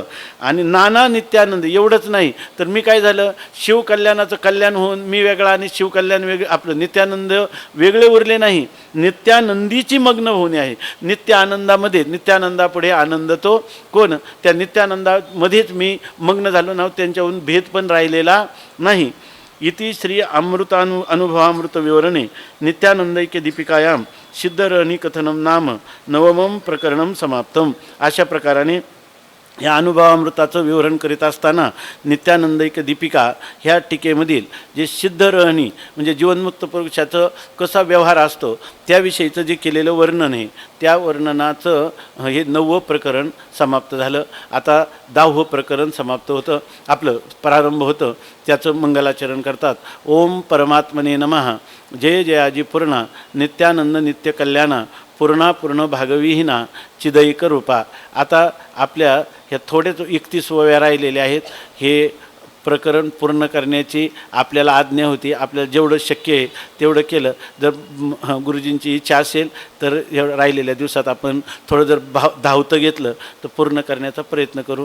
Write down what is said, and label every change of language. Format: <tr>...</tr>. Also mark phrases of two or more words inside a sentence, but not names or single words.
<mr>आणि नाना नित्यानंद एवढंच नाही तर मी काय झालं, शिवकल्याणाचं कल्याण होऊन मी वेगळा आणि शिवकल्याण वेगळं, आपलं नित्यानंद वेगळे उरले नाही, नित्यानंदीची मग्न होणे आहे. नित्य आनंदामध्ये, नित्यानंदापुढे आनंद तो कोण, त्या नित्यानंदामध्येच मी मग्न झालो ना, त्यांच्याहून भेद पण राहिलेला नाही.</mr> <sa>इति श्री अनुभवामृत विवरणे नित्यानंदैक्य दीपिकायाम सिद्धरणी कथनम नाम नवमं प्रकरणम समाप्तम.</sa> <mr>अशा प्रकाराने या अनुभवामृताचं विवरण करीत असताना नित्यानंदैक दीपिका ह्या टीकेमधील जे सिद्ध रहणी म्हणजे जीवनमुक्त पुरुषाचं कसा व्यवहार असतो त्याविषयीचं जे केलेलं वर्णन आहे त्या वर्णनाचं हे 9वं प्रकरण समाप्त झालं. आता 10वं प्रकरण समाप्त होतं, आपलं प्रारंभ होतं. त्याचं मंगलाचरण करतात.</mr> <sa>ओम परमात्मने नमः.</sa> <mr>जय जयाजी पूर्णा नित्यानंद नित्य कल्याणा पूर्णा पूर्ण भागविहीना चिदैक रूपा. आता आपल्या ह्या थोडेच 31 ओव्या राहिलेल्या आहेत. हे प्रकरण पूर्ण करण्याची आपल्याला आज्ञा होती. आपल्याला जेवढं शक्य आहे तेवढं केलं. जर गुरुजींची इच्छा असेल तर राहिलेल्या दिवसात आपण थोडं जर धावतं घेतलं तर पूर्ण करण्याचा प्रयत्न करू.</mr>